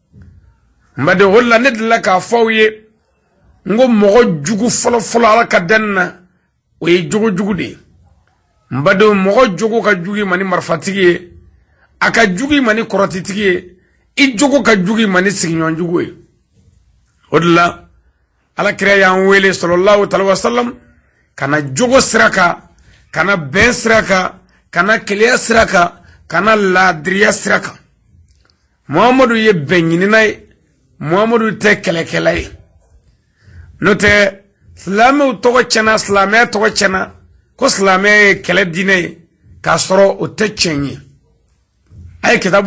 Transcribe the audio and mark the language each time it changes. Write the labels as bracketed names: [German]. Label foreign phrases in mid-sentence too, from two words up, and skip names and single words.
[Bambara] n badenw o de la ne delila k'a fɔ aw ye n ko mɔgɔ jugu fɔlɔfɔlɔ Ala ka danni na o ye jogo jugu de ye n badenw mɔgɔ jogo ka jugu i ma ni marifatigi ye a ka jugu i ma ni kɔrɔtitigi ye i jogo ka jugu i ma ni sigiɲɔgɔn jugu ye o de la Alakira y'an wele [Arabic] صلى الله تعالى وسلم [Bambara] kana jogo sira kan kana bɛn sira kan kana keleya sira kan kana laadiriya sira kan Muhammadu ye bɛn ɲinina ye Muhammadu tɛ kɛlɛkɛla ye n'o tɛ silamɛw tɔgɔ tiɲɛna silamɛya tɔgɔ tiɲɛna ko silamɛya ye kɛlɛ diinɛ ye k'a sɔrɔ o tɛ tiɲɛ ye a ye kitabu